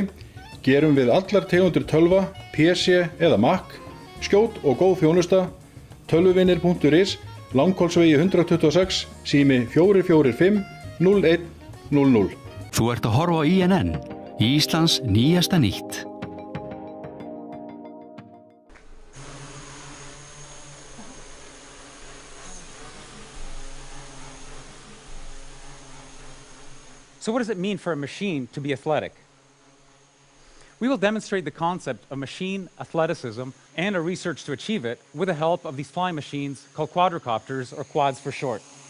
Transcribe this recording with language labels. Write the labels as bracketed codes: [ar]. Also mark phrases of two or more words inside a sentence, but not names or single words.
[is] Gerum við allar tegundir tölva, PC eða Mac, skjót og góð þjónusta. Tölvuvinnir.is, Langholtsvegi 126, sími 445 0100. Þú ert að horfa á INN, Íslands nýjasta nýtt. [en] So what does it mean for a machine to be athletic? We will demonstrate the concept of machine athleticism and our research to achieve it with the help of these flying machines called quadricopters, or quads for short.